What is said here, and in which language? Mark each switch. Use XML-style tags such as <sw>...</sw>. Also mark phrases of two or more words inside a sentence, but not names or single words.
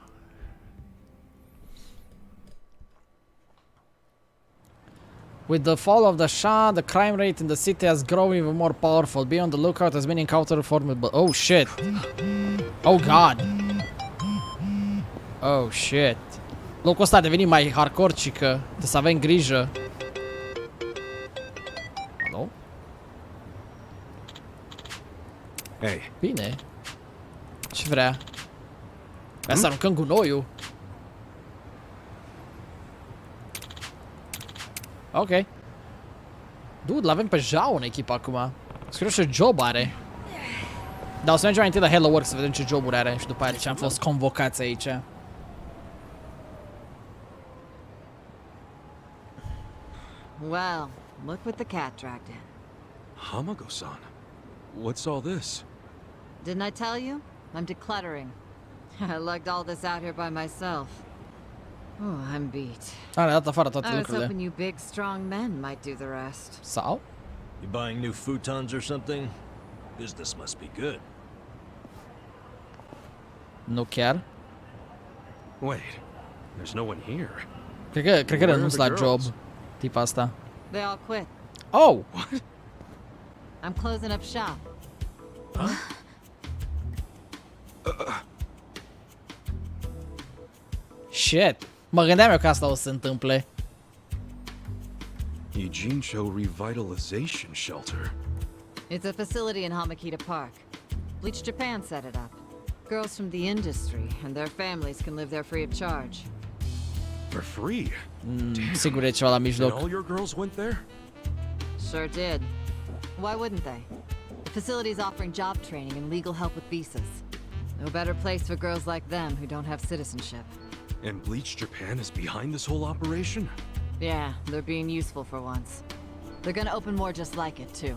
<en>With the fall of the Shah, the crime rate in the city has grown even more powerful. Be on the lookout as many encounter formidable. Oh shit. Oh god. Oh shit.</en> <ro>Locul ăsta a devenit mai hardcore, cică. Trebuie să avem grijă. Alo?</ro> <en>Hey.</en> <ro>Bine. Ce vrea? Vrea să aruncăm gunoiul. Ok. Dude, l-avem pe Jao în echipă acum. Scriu ce job are. Dar o să mergem mai întâi la Hello Work să vedem ce joburi are și după aia de ce am fost convocați aici.</ro> <en>Well, look what the cat dragged in. Hamago-san, what's all this? Didn't I tell you? I'm decluttering. I lugged all this out here by myself. Oh, I'm beat.</en> <ro>A dat afară toate</ro> <en>I was</en> <ro>lucrurile.</ro> <en>hoping you big, strong men might do the rest.</en> <ro>Sau?</ro> <en>You buying new futons or something? Business must be good.</en> <ro>Nu chiar.</ro> <en>Wait, there's no one here.</en> <ro>Cred că renunț la job. Tipa asta.</ro> <en>They all quit. Oh! What? I'm closing up shop. Shit.</en> <ro>Mă gândeam eu că asta o să se întâmple.</ro> <en>Ijincho Revitalization Shelter. It's a facility in Hamakita Park. Bleach Japan set it up. Girls from the industry and their families can live there free of charge. For free?</en> <ro>Sigur e ceva la</ro> <en>And</en> <ro>mijloc.</ro> <en>all your girls went there? Sure did. Why wouldn't they? The facility's offering job training and legal help with visas. No better place for girls like them who don't have citizenship. And Bleach Japan is behind this whole operation? Yeah, they're being useful for once. They're gonna open more just like it, too.</en>